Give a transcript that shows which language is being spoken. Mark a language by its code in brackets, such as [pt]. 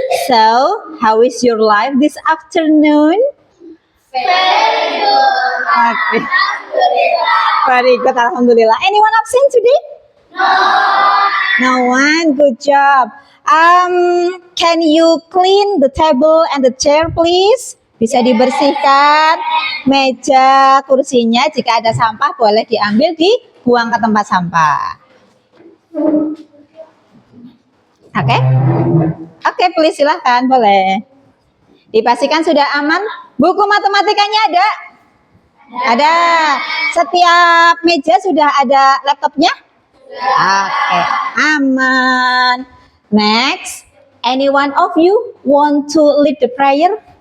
[en] So, how is your life this afternoon? Very good. Okay. [ar] Alhamdulillah. [en] Very good. Alhamdulillah. Anyone absent today? No one. Good job. Can you clean the table and the chair, please? [id] Bisa dibersihkan meja, kursinya. Jika ada sampah boleh diambil, dibuang ke tempat sampah. Oke? Oke, please silahkan, boleh. Dipastikan sudah aman. Buku matematikanya ada? Ada. Setiap meja sudah ada laptopnya? Oke, aman. [en] Next, any one of you want to lead the prayer?